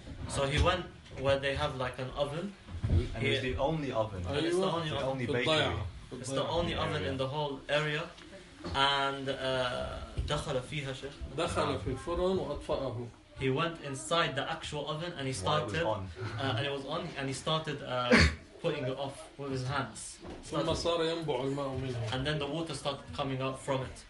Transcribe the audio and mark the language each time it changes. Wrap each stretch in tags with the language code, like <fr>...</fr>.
<en>So he went where they have like an oven. And it's the only oven. It's the only bakery. It's the only oven in the whole area.</en> <ar>And دخل فيها شيخ دخل في الفرن وأطفأه.</ar> <en>He went inside the actual oven and he started and it was on and he started putting it off with his hands.</en> <ar>ثم صار ينبع الماء منه.</ar> <en>And then the water started coming out from it.</en>